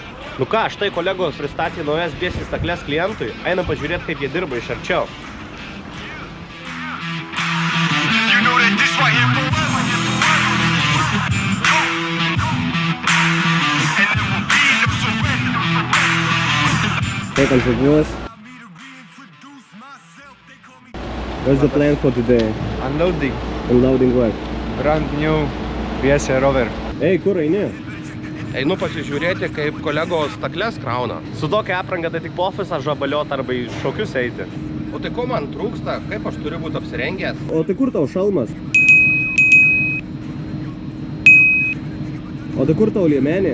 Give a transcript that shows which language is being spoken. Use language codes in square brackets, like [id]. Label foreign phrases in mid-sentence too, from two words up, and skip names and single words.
[lt] Nu ką, štai kolegos pristatė naujas Biesse staklės klientui. Einam pažiūrėti, kaip jie dirba iš arčiau. [en] Take entrepreneurs. What's the plan for today? Unloading. Unloading what? Brand new Biesse rover. [lt] Ei, kur eini? Einu pasižiūrėti, kaip kolegos staklės krauna. Su tokia apranga tai tik po ofisą žabaliot arba į šokius eiti. O tai ko man trūksta? Kaip aš turiu būti apsirengęs? O tai kur tau šalmas? O tai kur tau liemenė?